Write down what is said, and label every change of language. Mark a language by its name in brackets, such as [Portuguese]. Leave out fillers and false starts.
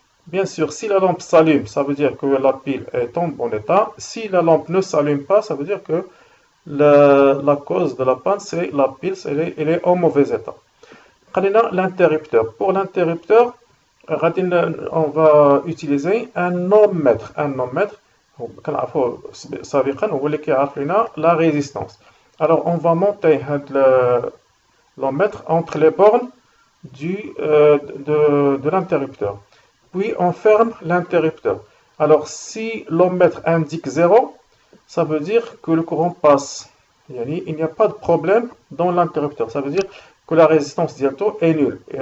[French] Bien sûr, si la lampe s'allume, ça veut dire que la pile est en bon état. Si la lampe ne s'allume pas, ça veut dire que la cause de la panne, c'est la pile, elle est en mauvais état. L'interrupteur. Pour l'interrupteur, on va utiliser un ohmmètre. [Arabic] Un ohmmètre, كنعرفوه سابقا هو اللي كيعرف لنا [French] la résistance. Alors on va monter l'ohmmètre entre les bornes de l'interrupteur. Puis on ferme l'interrupteur. Alors si l'ohmmètre indique 0, ça veut dire que le courant passe. Il n'y a pas de problème dans l'interrupteur. Ça veut dire que la résistance diato est nulle.